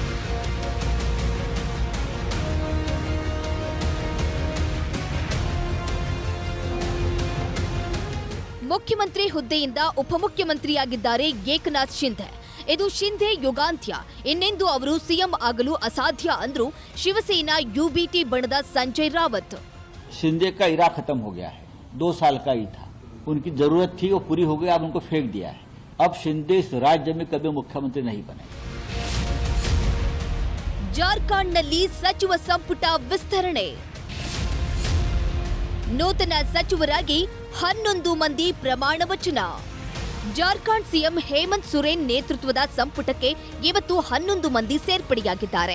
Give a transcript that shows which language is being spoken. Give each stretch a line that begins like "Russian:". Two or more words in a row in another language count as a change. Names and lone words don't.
Kannada: ಮುಖ್ಯಮಂತ್ರಿ ಹುದ್ದೆಯಿಂದ ಉಪಮುಖ್ಯಮಂತ್ರಿಯಾಗಿದ್ದಾರೆ ಏಕನಾಥ್ ಶಿಂದೆ. ಇದು ಶಿಂದೆ ಯುಗಾಂತ್ಯ, ಇನ್ನೆಂದು ಅವರು ಸಿಎಂ ಆಗಲು ಅಸಾಧ್ಯ ಅಂದ್ರು ಶಿವಸೇನಾ ಯುಬಿಟಿ ಬಣದ ಸಂಜಯ್ ರಾವತ್.
Hindi: शिंदे का इरा खत्म हो गया है, 2 साल का ही था, उनकी जरूरत थी वो पूरी हो गई, अब उनको फेंक दिया है. अब शिंदे इस राज्य में कभी मुख्यमंत्री नहीं बने.
Kannada: ಜಾರ್ಖಂಡ್ನಲ್ಲಿ ಸಚಿವ ಸಂಪುಟ ವಿಸ್ತರಣೆ. ನೂತನ ಸಚಿವರಾಗಿ 11 ಮಂದಿ ಪ್ರಮಾಣ ವಚನ. ಜಾರ್ಖಂಡ್ ಸಿಎಂ ಹೇಮಂತ್ ಸೊರೇನ್ ನೇತೃತ್ವದ ಸಂಪುಟಕ್ಕೆ ಇವತ್ತು 11 ಮಂದಿ ಸೇರ್ಪಡೆಯಾಗಿದ್ದಾರೆ.